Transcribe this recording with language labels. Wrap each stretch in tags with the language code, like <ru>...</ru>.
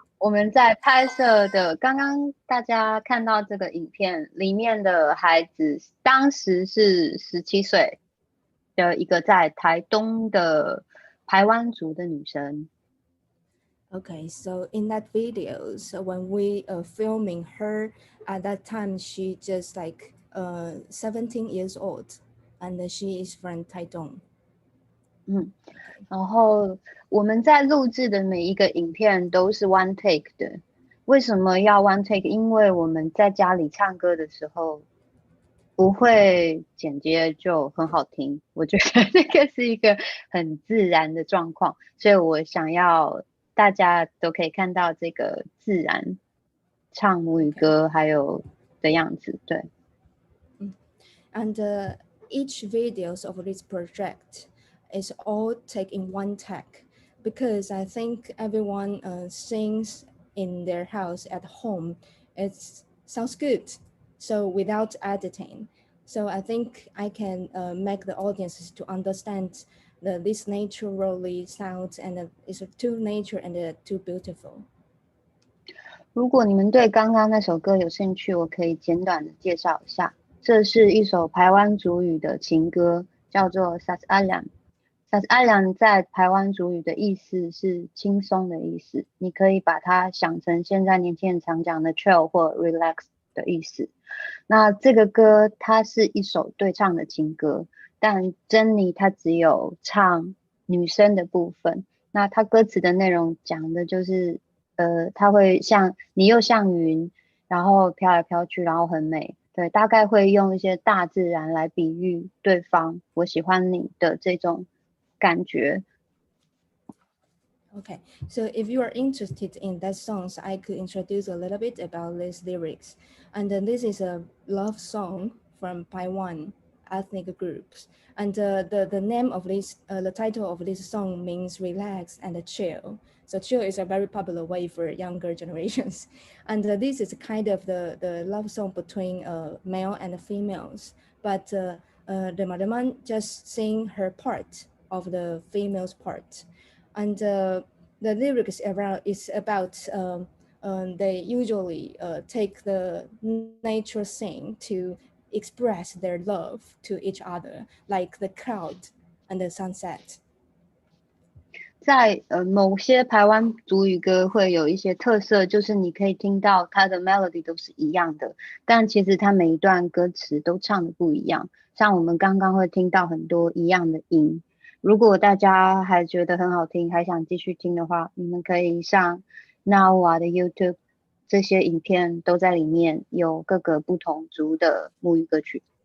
<zh>我们在拍摄的，刚刚大家看到这个影片里面的孩子，当时是17岁的一个在台东的排湾族的女生。</zh> <en>Okay, so in that video, so when we filming her at that time, she just like 17 years old, and she is from Taiwan.</en> <zh>然后我们在录制的每一个影片都是</zh> <en>one take</en> <zh>的。为什么要</zh> <en>one take？</en> <zh>因为我们在家里唱歌的时候不会剪接就很好听，我觉得那个是一个很自然的状况，所以我想要大家都可以看到这个自然唱母语歌还有的样子。对。</zh> <en>And each videos of this project is all take in one take, because I think everyone sings in their house at home. It sounds good, so without editing. So I think I can make the audiences to understand this naturally sounds, and it's too nature and too beautiful.</en> <zh>如果你们对刚刚那首歌有兴趣，我可以简短的介绍一下。这是一首排湾族语的情歌，叫做 Sas Alam。Sas Alam 在排湾族语的意思是轻松的意思，你可以把它想成现在年轻人常讲的 chill 或 relax 的意思。那这个歌它是一首对唱的情歌，但珍妮她只有唱女生的部分。那她歌词的内容讲的就是它会像你又像云，然后飘来飘去，然后很美。对，大概会用一些大自然来比喻对方，我喜欢你的这种感觉。</zh> <en>Okay, so if you are interested in that songs, I could introduce a little bit about these lyrics. And then this is a love song from Taiwan ethnic groups. And the name of this, the title of this song means relax and chill. So chill is a very popular way for younger generations. And this is kind of the love song between male and females. But the Madaman just sing her part of the female's part. And the lyrics is about they usually take the nature scene to express their love to each other, like the cloud and the sunset.</en> <zh>在某些排湾族语歌会有一些特色，就是你可以听到它的 melody 都是一样的，但其实它每一段歌词都唱的不一样。像我们刚刚会听到很多一样的音。如果大家还觉得很好听，还想继续听的话，你们可以上 Nawa 的 YouTube， 这些影片都在里面，有各个不同族的母语歌曲。</zh>